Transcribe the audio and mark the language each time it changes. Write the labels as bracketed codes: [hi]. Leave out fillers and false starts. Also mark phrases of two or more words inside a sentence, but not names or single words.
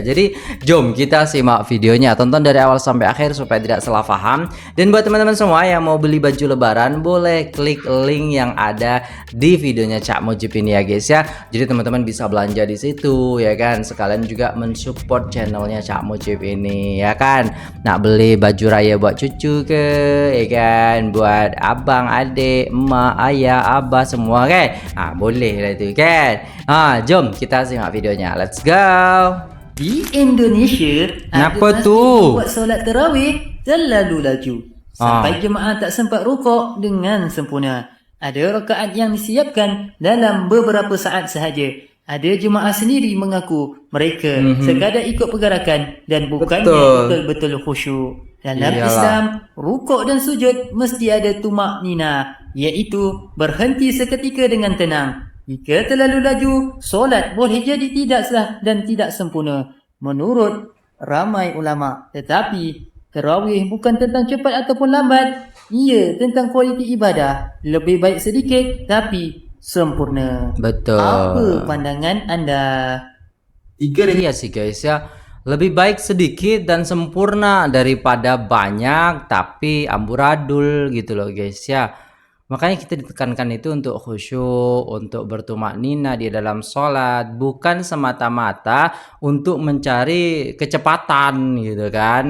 [id] Jadi jom kita simak videonya, tonton dari awal sampai akhir supaya tidak salah paham. Dan buat teman-teman semua yang mau beli baju lebaran, boleh klik link yang ada di videonya Cak Mujib ini ya guys ya. Jadi teman-teman bisa belanja di situ ya kan, sekalian juga mensupport channelnya Cak Mujib ini ya kan. [ms] Nak beli baju raya buat cucu ke ya kan, buat abang, adik, emak, ayah, abah semua kan. Boleh lah itu kan. [id] Jom kita simak videonya. [en] Let's go. [ms] Di Indonesia, Kenapa ada tu? masjid buat solat tarawih terlalu laju sampai jemaah tak sempat rukuk dengan sempurna. Ada rakaat yang disiapkan dalam beberapa saat sahaja. Ada jemaah sendiri mengaku mereka sekadar ikut pergerakan dan bukannya betul-betul khusyuk. Dalam Islam, rukuk dan sujud mesti ada tumak nina, iaitu berhenti seketika dengan tenang. Jika terlalu laju, solat boleh jadi tidak sah dan tidak sempurna menurut ramai ulama. Tetapi tarawih bukan tentang cepat ataupun lambat, ia tentang kualiti ibadah. Lebih baik sedikit tapi sempurna. Betul. Apa pandangan anda? [id] Iya sih guys ya, lebih baik sedikit dan sempurna daripada banyak tapi amburadul gitu loh guys ya. Makanya kita ditekankan itu untuk khusyuk, untuk bertumaknina di dalam sholat, bukan semata-mata untuk mencari kecepatan gitu kan.